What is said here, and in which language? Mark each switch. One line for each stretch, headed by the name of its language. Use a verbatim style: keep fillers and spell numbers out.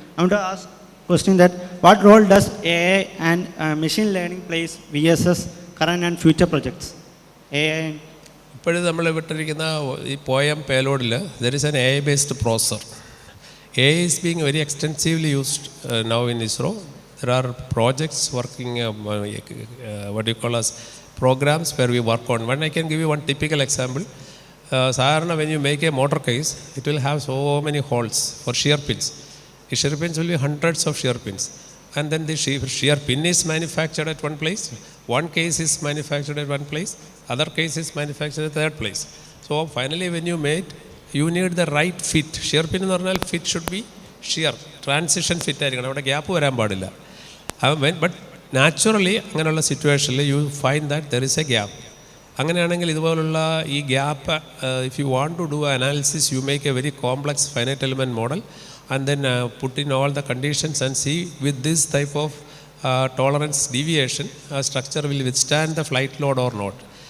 English: I want to ask question that what role does A I and uh, machine learning plays versus current and future projects? A I and
Malayalam: ഇപ്പോഴും നമ്മൾ വിട്ടിരിക്കുന്ന ഈ POEM പേലോഡിൽ
English: There is an A I based processor. A I is being very extensively used uh, now in ISRO. There are projects working, um, uh, what do you call as, programs where we work on. One, I can give you one typical example. Uh, Sarana, when you make a motor case, it will have so many holes for shear pins. The shear pins will be hundreds of shear pins. And then the shear, shear pin is manufactured at one place. One case is manufactured at one place. Other case is manufactured at that place. So finally, when you made, you need the right fit.
Malayalam: Shear pin എന്ന് പറഞ്ഞാൽ
English: fit should be shear, transition fit
Malayalam: ആയിരിക്കണം, അവിടെ gap വരാൻ പാടില്ല.
English: but naturally
Malayalam: അങ്ങനെയുള്ള
English: സിറ്റുവേഷനിൽ you find that there is a gap.
Malayalam: അങ്ങനെയാണെങ്കിൽ ഇതുപോലുള്ള ഈ gap
English: If you want to do analysis you make a very complex finite element model and then put in all the conditions and see with this type of tolerance deviation structure will withstand the flight load or not.